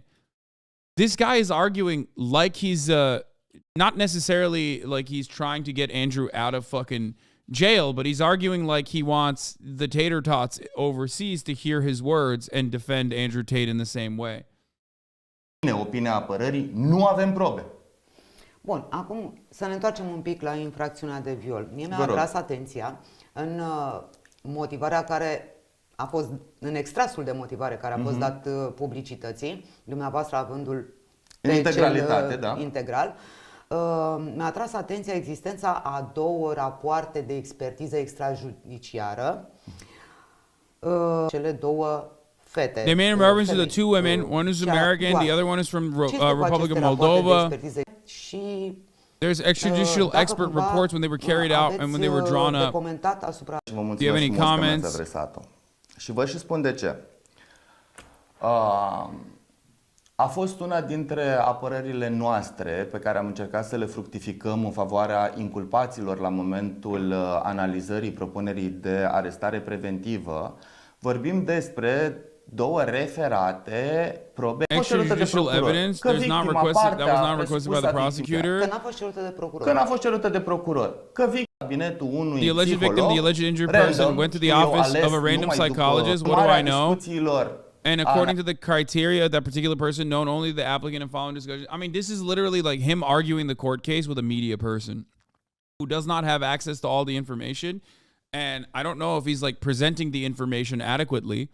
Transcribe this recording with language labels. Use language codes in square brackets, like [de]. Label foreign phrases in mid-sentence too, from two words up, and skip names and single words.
[en] This guy is arguing like he's, not necessarily like he's trying to get Andrew out of fucking jail, but he's arguing like he wants the tater tots overseas to hear his words and defend Andrew Tate in the same way. [ro] În opinia apărării, nu avem probe. Bun, acum să ne întoarcem un pic la infracțiunea de viol. Mie mi-a Vă rog. atras atenția în motivarea care a fost, în extrasul de motivare care a fost dat publicității, dumneavoastră avândul În integralitate, da. integral, mi-a atras atenția existența a 2 rapoarte de expertiză extrajudiciară, cele 2 fete. [en] They made reference to the two women. One is American, the other one is from Republic of Moldova. [ro] Și [en] There's extrajudicial expert reports when they were carried out and when they were drawn up. [ro] Și vă mulțumesc [en] Do you have any [ro] frumos că mi-ați [en] comments? [ro] adresat-o. Și vă și spun de ce. A fost una dintre apărările noastre pe care am încercat să le fructificăm în favoarea inculpaților la momentul analizării propunerii de arestare preventivă. Vorbim despre 2 referate probe [en] Extrajudicial evidence. That was not requested by the prosecutor. [ro] Că n-a fost cerută de procuror. Că n-a fost cerută de procuror. Că cabinetul unui [en] The alleged victim, [ro] psiholog, [en] the alleged injured [ro] random, [en] person went to the [ro] eu [en] office [ro] ales [en] of a random [ro] numai după [en] psychologist. What do [ro] urmarea [en] I know? [ro] discuțiilor [en] And according to the criteria of that particular person, known only to the applicant and following discussion. I mean, this is literally like him arguing the court case with a media person who does not have access to all the information. And I don't know if he's like presenting the information adequately.